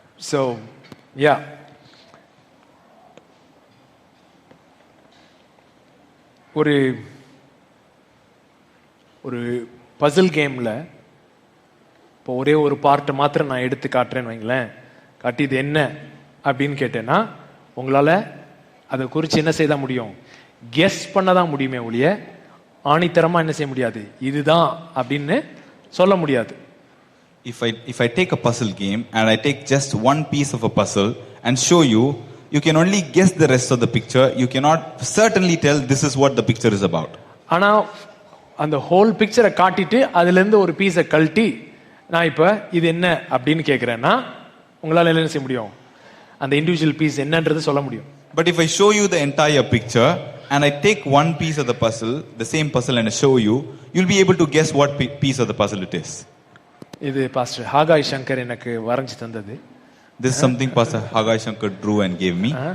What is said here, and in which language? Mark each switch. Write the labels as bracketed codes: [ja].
[ta] So yeah, ஒரு பசில் கேமில் இப்போ ஒரே ஒரு பார்ட்டை மாத்திரம் நான் எடுத்து காட்டுறேன்னு வைங்களேன், காட்டி இது என்ன அப்படின்னு கேட்டேன்னா உங்களால் அதை குறித்து என்ன செய்ய முடியும், கெஸ் பண்ண தான் முடியுமே ஒழிய ஆணித்தரமாக என்ன செய்ய முடியாது, இதுதான் அப்படின்னு சொல்ல முடியாது. [en] If I take a puzzle game and I take just one piece of a puzzle and show you, you can only guess the rest of the picture. You cannot certainly tell this is what the picture is about. [ta] ஆனால் அந்த whole பிக்சரை காட்டிட்டு அதுலேருந்து ஒரு பீஸை கழட்டி நான் இப்போ இது என்ன அப்படின்னு கேட்குறேன்னா உங்களால் என்ன செய்ய முடியும், அந்த இண்டிவிஜுவல் பீஸ் என்னன்றது சொல்ல முடியும். [en] But if I show you the entire picture and I take one piece of the puzzle, the same puzzle, and I show you, you'll be able to guess what piece of the puzzle it is. [ta] இது pastor Haggai Shankar எனக்கு வரைஞ்சி தந்தது. [en] This is something Pastor Hagai Shankar drew and gave me.